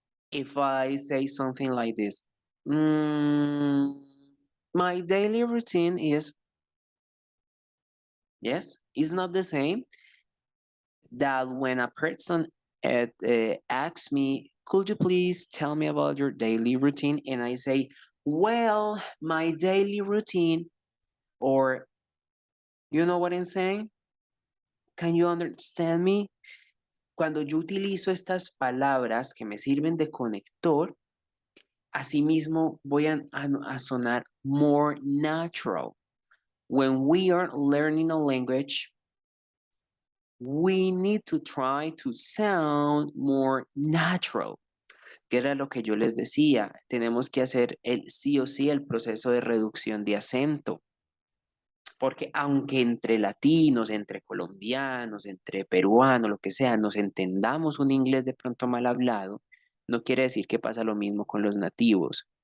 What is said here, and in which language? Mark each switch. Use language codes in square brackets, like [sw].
[en] If I say something like this, "Mm, my daily routine is," yes, it's not the same that when a person asks me, could you please tell me about your daily routine? And I say, well, my daily routine, or you know what I'm saying? Can you understand me? [es] Cuando yo utilizo estas palabras que me sirven de conector, asimismo voy a sonar [en] more natural. When we are learning a language, we need to try to sound more natural. [es] Que era lo que yo les decía, tenemos que hacer sí o sí el proceso de reducción de acento, porque aunque entre latinos, entre colombianos, entre peruanos, lo que sea, nos entendamos un inglés de pronto mal hablado, no quiere decir que pasa lo mismo con los nativos.